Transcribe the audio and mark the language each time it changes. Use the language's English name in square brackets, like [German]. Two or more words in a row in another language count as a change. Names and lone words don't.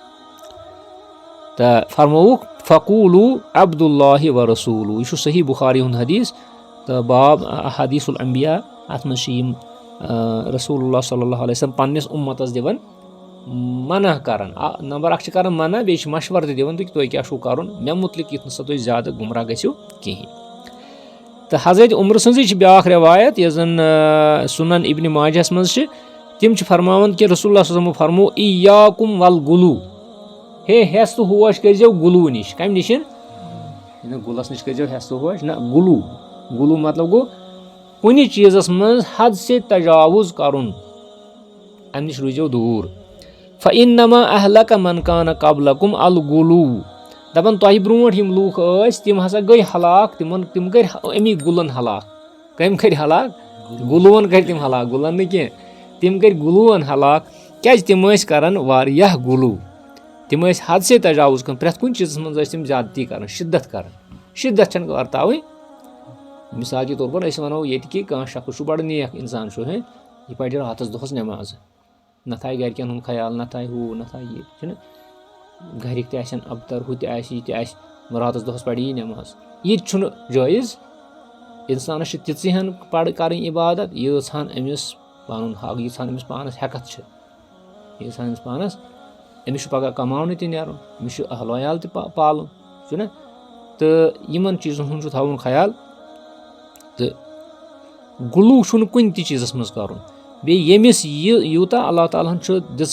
[Kashmiri] تہٕ فرمووُکھ [Arabic] فقوٗلوٗ عبداللہ و رسوٗلہ [Kashmiri] یہِ چھُ صحیح بُخاری ہُنٛد حدیٖث تہٕ باب حدیٖث الانبیا اتھ منٛز چھِ یِم رسوٗل اللہ [Arabic] صلی اللہ علیہ وسلم [Kashmiri] پننِس اُمتس دِوان منع کران نمبر اکھ چھِ کران منع بیٚیہِ چھِ مشور تہِ دِوان تُہۍ کیٛاہ چھُو کرُن مےٚ مُتعلق یُتھ نہٕ سا تُہۍ زیادٕ گُمراہ گٔژھِو کِہینۍ تہٕ حضرت عمرٕ سٕنٛزٕے چھِ بیاکھ رٮ۪وایت یۄس زن سُنن ابنِ ماجہس منٛز چھِ تِم چھِ فرماوان کہِ رسول اللہ [Arabic] صلی اللہ علیہ وسلمو [Kashmiri] فرموو [Arabic] اِیاکُم والغُلوٗ [Kashmiri] ہے ہٮ۪س تہٕ ہوش کٔرزیٚو گُلوٗ نِش کمہِ نِش گُلس نِش کٔرزیٚو ہٮ۪س تہٕ ہوش نہ گُلوٗ مطلب گوٚو کُنہِ چیٖزس منٛز [Urdu] حد سے تجاوُز [Kashmiri] کرُن امہِ نِش روٗززیٚو دوٗر [Arabic] فإنما أهلك من كان قبلكم الغلو [Kashmiri] دپان تۄہہِ برونٛٹھ یِم لوٗکھ ٲسۍ تِم ہسا گٔے ہلاک تِم کٔرۍ امی گُلن ہلاک کٔمۍ کٔرۍ ہلاک گُلوٗون کٔرۍ تِم ہلاک گُلن نہٕ کینٛہہ تِم کٔرۍ گُلوٗون ہلاک کیازِ تِم ٲسۍ کران واریاہ گُلوٗ تِم ٲسۍ [Urdu] حد سے تجاوُز [Kashmiri] کران پرٛٮ۪تھ کُنہِ چیٖزس منٛز ٲسۍ تِم زیادتی کران شِدت چھنہٕ ورتاوٕنۍ [Urdu] مِثال کے طور پر [Kashmiri] أسۍ ونو ییٚتہِ کہِ کانٛہہ شخص چھُ بڑٕ نیک انسان چھُ یہِ پَرِ راتَس دۄہَس نٮ۪مازٕ نہ تھایہِ گرِکٮ۪ن ہُنٛد خیال نہ تھایہِ ہُہ نہ تھایہِ یہِ چھُنہ گرِکۍ تہِ آسن اَبتر ہُہ تہِ آسہِ یہِ تہِ آسہِ راتَس دۄہَس پَرِ یی نٮ۪ماز یہِ تہِ چھُنہٕ جٲیِز اِنسانَس چھِ تِژٕے ہن کَرٕنۍ عبادت یۭژ ہن أمِس پَنُن حق یٖژ ہن أمِس پانَس ہٮ۪کَتھ چھِ یٖژ ہن أمِس پانَس أمِس چھُ پَگاہ کَماونہٕ تہِ نیرُن أمِس چھُ اہل ویال تہِ پالُن چھُنہ تہٕ یِمن چیٖزَن ہُنٛد چھُ تھاوُن خیال تہٕ غلوٗ چھُنہٕ کُنہِ تہِ چیٖزَس منٛز کَرُن بیٚیہِ ییٚمِس یہِ یوٗتاہ اللہ تعالیٰ ہن چھُ